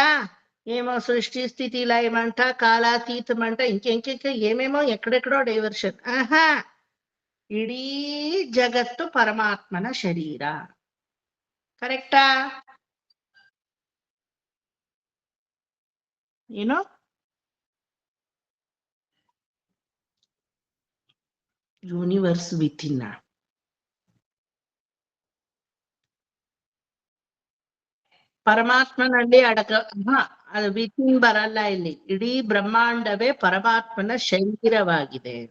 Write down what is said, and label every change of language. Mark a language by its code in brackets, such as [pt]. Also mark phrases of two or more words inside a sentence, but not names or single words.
[te] ఏమో సృష్టి స్థితి లయమంట, కాలాతీతమంట, ఇంకెంక ఏమేమో ఎక్కడెక్కడో డైవర్షన్. [kn] ఆహా, ಇಡೀ ಜಗತ್ತು ಪರಮಾತ್ಮನ ಶರೀರ. [en] correct? you know universe within. [kn] ಪರಮಾತ್ಮನಲ್ಲಿ ಅದು ವಿತಿನ್ ಬರಲ್ಲ ಇಲ್ಲಿ. ಇಡೀ ಬ್ರಹ್ಮಾಂಡವೇ ಪರಮಾತ್ಮನ ಶರೀರವಾಗಿದೆ.